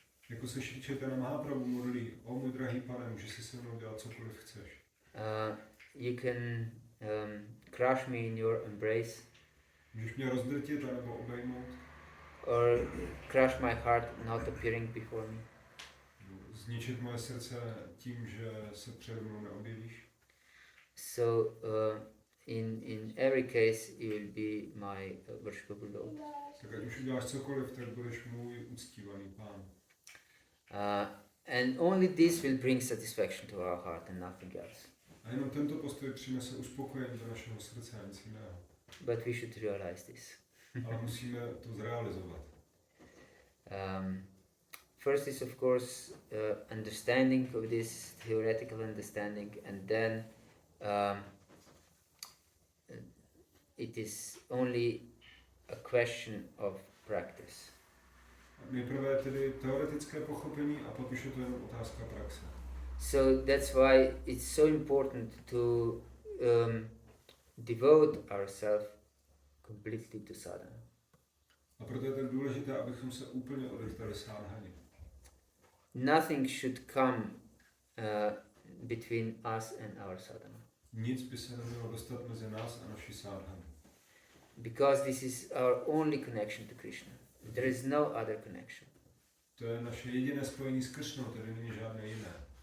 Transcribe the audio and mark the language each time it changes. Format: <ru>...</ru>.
<cs>Jako se Šri Chaitanya Mahaprabhu modlí, můj drahý pane, můžeš si se mnou dělat cokoliv chceš.</cs> <en>You can crush me in your embrace.</en> <cs>Můžeš mě rozdrtit anebo obejmout.</cs> <en>Or crush my heart not appearing before me.</en> <cs>Zničit moje srdce tím, že se přede mnou neobjevíš.</cs> <en>So in every case you will be my worshipable Lord.</en> <cs>Tak ať už uděláš cokoliv, tak budeš můj uctívaný pán.</cs> <en>And only this will bring satisfaction to our heart and nothing else.</en> <cs>A jenom tento postoj přinese uspokojení do našeho srdce a nic jiného.</cs> <en>But we should realize this.</en> <cs>Ale musíme to zrealizovat.</cs> <en>First is of course understanding of this theoretical understanding, and then it is only a question of practice.</en> <cs>Nejprve tedy teoretické pochopení a pak už je to jenom otázka praxe.</cs> <en>So that's why it's so important to devote ourselves completely to sadhana.</en> <cs>A proto je tak důležité, abychom se úplně odevzdali sádhaně.</cs> <en>Nothing should come between us and our sadhana.</en> <cs>nic by se nemělo dostat mezi nás a naši sádhanu.</cs> <en>Because this is our only connection to Krishna. There is no other connection.</en> <cs>To je naše jediné spojení s Krishnou, tady není žádné jiné.</cs>